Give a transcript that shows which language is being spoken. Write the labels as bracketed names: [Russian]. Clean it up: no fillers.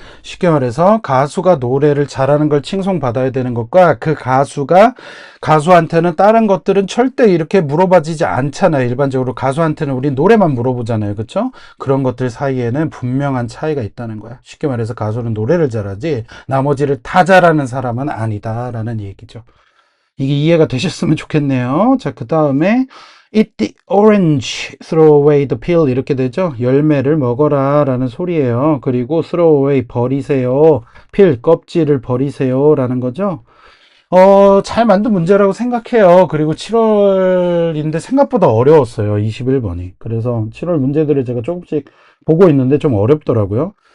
[Korean] 쉽게 말해서 가수가 노래를 잘하는 걸 칭송받아야 되는 것과 그 가수한테는 다른 것들은 절대 이렇게 물어봐지지 않잖아요. 일반적으로 가수한테는 우리 노래만 물어보잖아요. 그렇죠? 그런 것들 사이에는 분명한 차이가 있다는 거야. 쉽게 말해서 가수는 노래를 잘하지 나머지를 다 잘하는 사람은 아니다라는 얘기죠. 이게 이해가 되셨으면 좋겠네요. 자, 그 다음에 [English] Eat the orange, throw away the peel [Korean] 이렇게 되죠. 열매를 먹어라 라는 소리예요. 그리고 [English] throw away, [Korean] 버리세요. peel, 껍질을 버리세요 라는 거죠. 잘 만든 문제라고 생각해요. 그리고 7월인데 생각보다 어려웠어요. 21번이. 그래서 7월 문제들을 제가 조금씩 보고 있는데 좀 어렵더라고요.